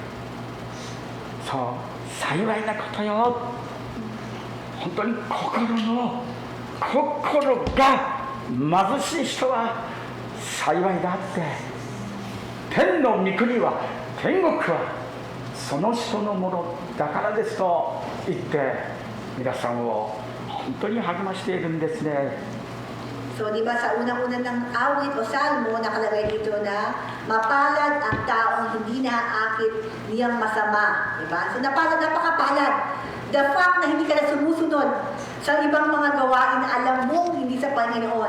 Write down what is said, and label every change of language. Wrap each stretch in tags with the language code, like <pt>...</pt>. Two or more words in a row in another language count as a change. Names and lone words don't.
<ja>幸いなことよ本当に心が貧しい人は幸いだって天の御国は天国はその人のものだからですと言って皆さんを本当に励ましているんですね。</ja> <tl>So, di ba sa unang-una ng awit o salmo, nakalagay dito na mapalad ang taong hindi naaakit niyang masama. Diba? So, napakapalad.</tl> <en>The fact</en> <tl>na hindi ka na sumusunod sa ibang mga gawain na alam mong hindi sa Panginoon.</tl>